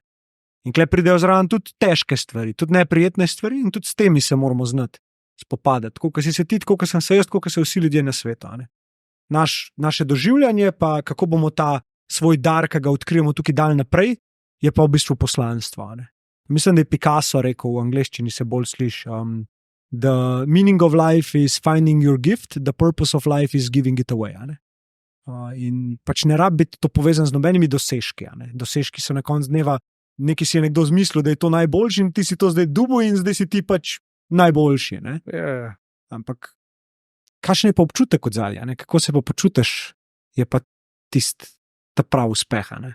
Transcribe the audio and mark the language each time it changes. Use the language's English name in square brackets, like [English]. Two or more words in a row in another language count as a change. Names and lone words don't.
[Slovenian] In kle pridejo zraven tudi težke stvari, tudi neprijetne stvari, in tudi s temi se moramo znati spopadati, tako kot si se ti, tako kot sem se jaz, tako kot se vsi ljudje na svetu, ne? Naše doživljanje pa, kako bomo ta svoj dar, ki ga odkrijemo tukaj dal naprej, je pa v bistvu poslanstvo, ne? Mislim, da je Picasso rekel, v angleščini se bolj sliši, [English] The meaning of life is finding your gift, the purpose of life is giving it away. [Slovenian] In pač ne rabi biti to povezan z nobenimi dosežki. Dosežki so na koncu dneva, nekaj si je nekdo zmislil, da je to najboljši in ti si to zdaj dubo in zdaj si ti pač najboljši. Ja. Ampak kakšen je pa občutek od zadja, kako se pa počutiš, je pa ta prav uspeh.